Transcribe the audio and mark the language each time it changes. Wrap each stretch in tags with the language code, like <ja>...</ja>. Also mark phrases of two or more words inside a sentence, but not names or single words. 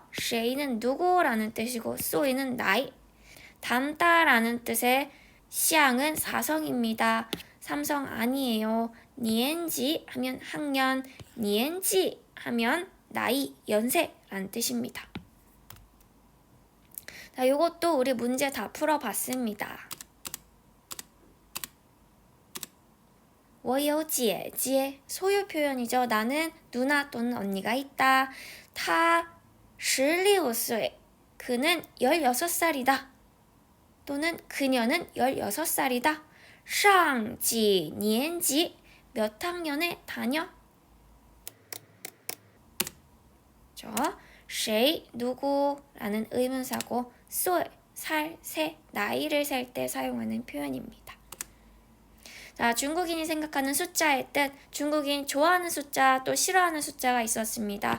<ko>쉐이는 누구라는 뜻이고 소이는 나이. 닮다라는 뜻의 샹은 사성입니다. 삼성 아니에요. 니엔지 하면 학년, 니엔지 하면 나이, 연세라는 뜻입니다. 자, 이것도 우리 문제 다 풀어봤습니다.</ko> <zh>我有姐姐</zh> <ko>소유 표현이죠. 나는 누나 또는 언니가 있다.</ko> <zh>他16岁</zh> <ko>그는 16살이다. 또는 그녀는 16살이다.</ko> <zh>上几年级</zh> <ko>몇 학년에 다녀? 谁, 누구라는 의문사고 岁, 살, 세, 나이를 셀 때 사용하는 표현입니다. 자, 중국인이 생각하는 숫자의 뜻, 중국인 좋아하는 숫자 또 싫어하는 숫자가 있었습니다.</ko>